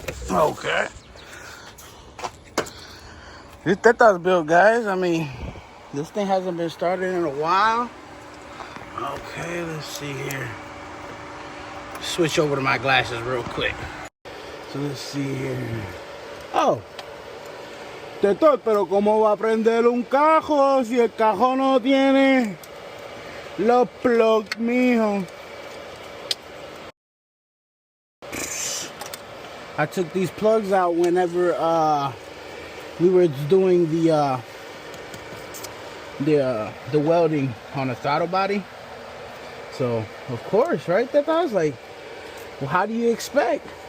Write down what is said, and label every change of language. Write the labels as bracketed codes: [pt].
[en] Okay. This Teta's built, guys. I mean, this thing hasn't been started in a while. Okay, let's see here. Switch over to my glasses real quick. So let's see here. Oh. [es] Teta, pero ¿cómo va a prender un cajo si el cajo no tiene los plugs, mijo? [en] I took these plugs out whenever we were doing the welding on the throttle body. So of course, right? That I was like, well, how do you expect?